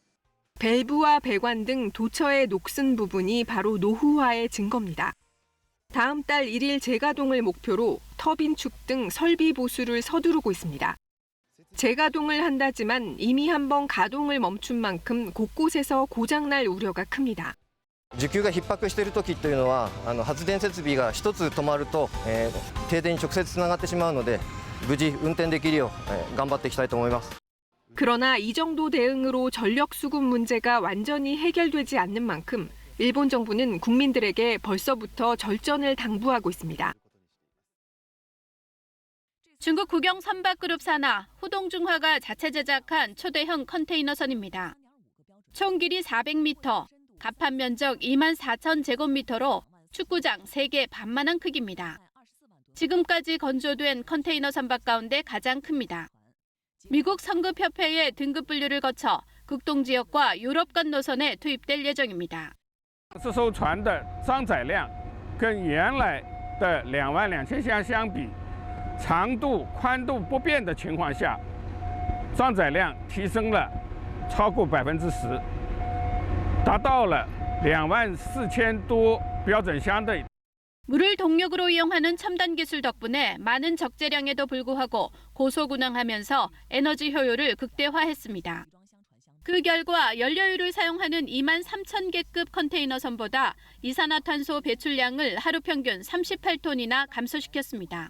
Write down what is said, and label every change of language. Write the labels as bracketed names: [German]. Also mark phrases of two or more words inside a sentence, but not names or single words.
[Korean] 밸브와 배관 등 도처의 녹슨 부분이 바로 노후화의 증거입니다. 다음 달 1일 재가동을 목표로 터빈축 등 설비 보수를 서두르고 있습니다. 재가동을 한다지만 이미 한번 가동을 멈춘 만큼 곳곳에서 고장날 우려가 큽니다. [Japanese] 需給が逼迫している時というのは発電設備が一つ止まると、停電に直接つながってしまうので無事運転できるよう、頑張っていきたいと思います。 [Korean] 그러나 이 정도 대응으로 전력 수급 문제가 완전히 해결되지 않는 만큼 일본 정부는 국민들에게 벌써부터 절전을 당부하고 있습니다. 중국 국영 선박그룹 산하 후동중화가 자체 제작한 초대형 컨테이너선입니다. 총 길이 400m, 갑판 면적 24,000제곱미터로 축구장 3개 반만한 크기입니다. 지금까지 건조된 컨테이너 선박 가운데 가장 큽니다. 미국 성급협회의 등급 분류를 거쳐 극동 지역과 유럽 간 노선에 투입될 예정입니다. [Chinese] 这艘船的装载量跟原来的22,000箱相比，长度、宽度不变的情况下，装载量提升了超过10%，达到了24,000多标准箱的。 [Korean] 물을 동력으로 이용하는 첨단 기술 덕분에 많은 적재량에도 불구하고 고속 운항하면서 에너지 효율을 극대화했습니다. 그 결과 연료유를 사용하는 23,000개급 컨테이너선보다 이산화탄소 배출량을 하루 평균 38톤이나 감소시켰습니다.